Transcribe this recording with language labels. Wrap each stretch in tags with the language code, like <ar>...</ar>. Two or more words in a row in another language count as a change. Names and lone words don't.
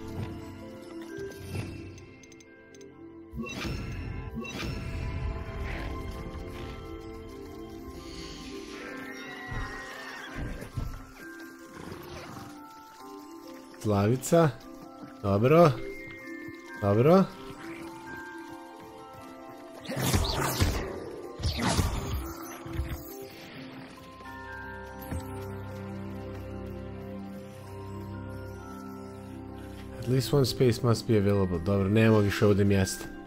<hr>Slavica. Dobro. Dobro.</hr> <en>At least one space must be available.</en> <hr>Dobro, nema više ovdje mjesta.</hr>